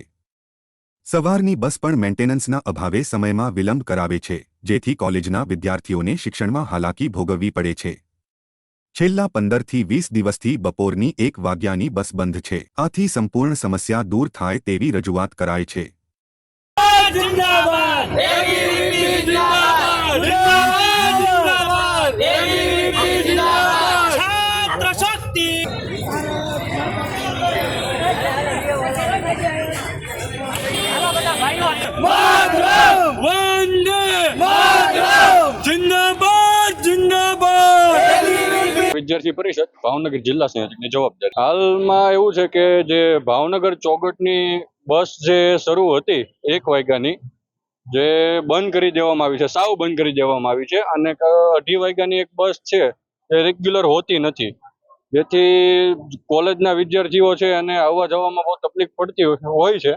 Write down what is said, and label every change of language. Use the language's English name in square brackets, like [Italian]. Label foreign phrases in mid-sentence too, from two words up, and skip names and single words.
[Gujarati] સવારની બસ પણ મેન્ટેનન્સના અભાવે સમયમાં વિલંબ કરાવે છે, જેથી કોલેજના વિદ્યાર્થીઓને શિક્ષણમાં હાલાકી ભોગવવી પડે છે। છેલ્લા 15 થી 20 દિવસથી બપોરની 1 વાગ્યાની બસ બંધ છે। આથી સંપૂર્ણ સમસ્યા દૂર થાય તેવી રજૂઆત કરાઈ છે। [Hindi] जिंदाबाद एबीवीपी जिंदाबाद जिंदाबाद जिंदाबाद एबीवीपी जिंदाबाद छात्र शक्ति मातरम वंदे मातरम जिंदाबाद जिंदाबाद [Gujarati] વિદ્યાર્થી પરિષદ ભાવનગર જિલ્લા સંયોજકની જવાબદારી। હાલમાં એવું છે કે જે ભાવનગર ચોગઠની બસ જે શરૂ હતી 1 વાગ્યાની, જે બંધ કરી દેવામાં આવી છે, સાવ બંધ કરી દેવામાં આવી છે, અને 2:30 વાગ્યાની એક બસ છે એ રેગ્યુલર હોતી નથી, જેથી કોલેજના વિદ્યાર્થીઓ છે અને આવવા જવામાં બહુ તકલીફ પડતી હોય છે।